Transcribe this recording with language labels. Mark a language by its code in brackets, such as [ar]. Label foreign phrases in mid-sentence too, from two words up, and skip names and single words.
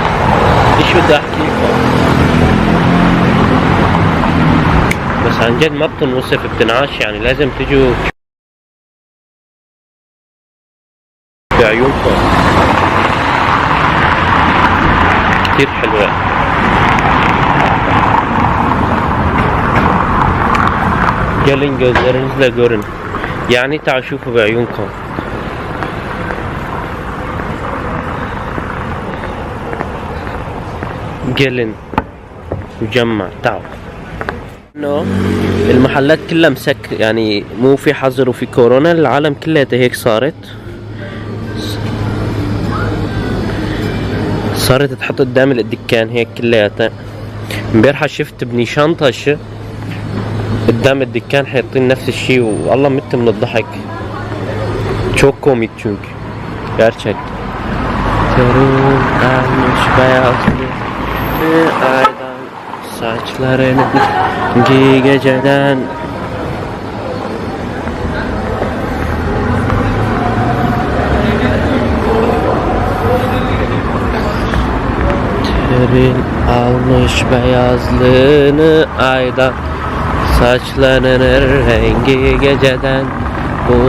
[ar] بس عن جد ما بتنوصف بتنعاش، يعني لازم تجوا بعيونكم. كتير حلوة. [tr] gelin gözlerinizle görün، [ar] يعني تعالوا شوفوا بعيونكم. gelin مجمع تعالوا. انه المحلات كلها مسك، يعني مو في حظر وفي كورونا، العالم كلها هيك صارت تحط قدام الدكان هيك كلياتها. امبارحة شفت ابني شنطة قدام الدكان حاطين نفس الشي، والله مت من الضحك. [tr] Çok komik çünkü. Gerçek. Terun almış beyazlı aydan saçlarını geceden. Terun almış beyazlığını aydan, saçlarının rengi geceden.